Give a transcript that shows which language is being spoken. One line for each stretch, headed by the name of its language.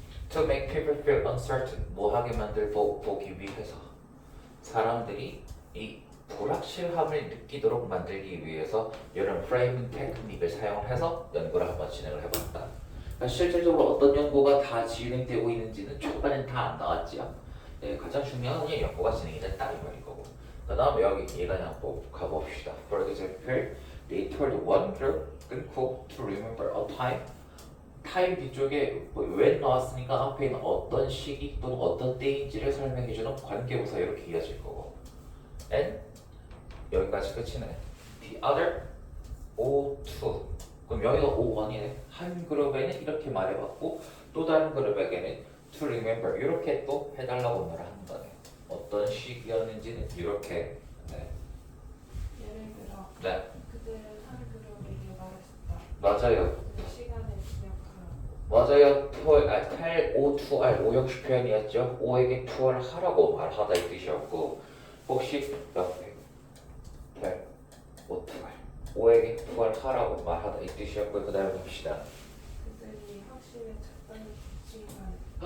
English: To make people feel uncertain,
Korean: 뭐하게 보기 위해서 사람들이 이 불확실함을 느끼도록 만들기 위해서 이런 프레이밍 테크닉을 사용해서 연구를 한번 진행을 해봤다. 그러니까 실질적으로 어떤 연구가 다 진행되고 있는지는 초반엔 다 안 나왔지요. 네, 가장 중요한 건 연구가 진행이 됐다 이 말인 거고. 그 다음에 여기 얘가 그냥 가봅시다.
English: For example, they told one girl
Korean: 끊고
English: to remember a time.
Korean: 타임 뒤쪽에 when 나왔으니까 앞에 있는 어떤 시기 또는 어떤 때인지를 설명해주는 관계부사 이렇게 이어질 거고, and 여기까지 끝이네.
English: The other O2.
Korean: 그럼 여기가 O1이네. 한 그룹에는 이렇게 말해봤고 또 다른 그룹에게는
English: to remember
Korean: 이렇게 또 해달라고 말하는 거네. 어떤 시기였는지는 이렇게. 네. 예를 들어 네. 그들은 한 그룹에게 말했다. 맞아요. 그 시간을 기억하라고. 맞아요. tell O to R 오형식 표현이었죠. O에게 to를 하라고 말하다 이 뜻이었고, 혹시 옆에 tell O to R O에게 to를 하라고 말하다 이 뜻이었고, 그 다음에 봅시다. 그들이 확신에 찼던 시간.